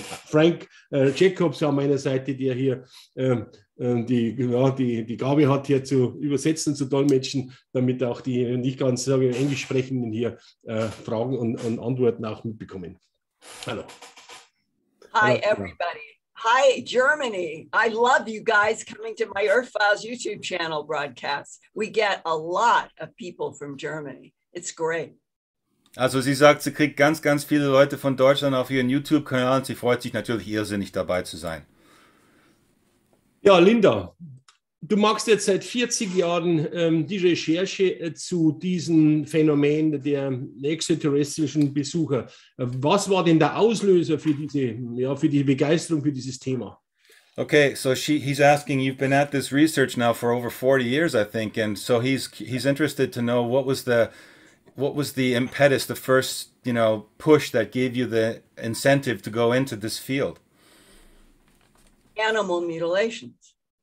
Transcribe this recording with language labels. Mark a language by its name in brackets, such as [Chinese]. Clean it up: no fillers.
[German] Frank Jacob an meiner Seite, der hier die Gabe hat, hier zu übersetzen, zu dolmetschen, damit auch die nicht ganz Englisch sprechenden hier Fragen und Antworten auch mitbekommen. Hallo. [English] Hi, everybody. Hi, Germany. I love you guys coming to my Earthfiles YouTube channel broadcasts. We get a lot of people from Germany. It's great. [German] Also sie sagt, sie kriegt ganz, ganz viele Leute von Deutschland auf ihren YouTube-Kanal und sie freut sich natürlich irrsinnig dabei zu sein. Ja, Linda, du machst jetzt seit 40 Jahren die Recherche zu diesem Phänomen der extraterrestrischen Besucher. Was war denn der Auslöser für die Begeisterung für dieses Thema? [English] Okay, so he's asking, you've been at this research now for over 40 years, I think, and so he's interested to know what was the impetus, the first, push that gave you the incentive to go into this field? Animal mutilations.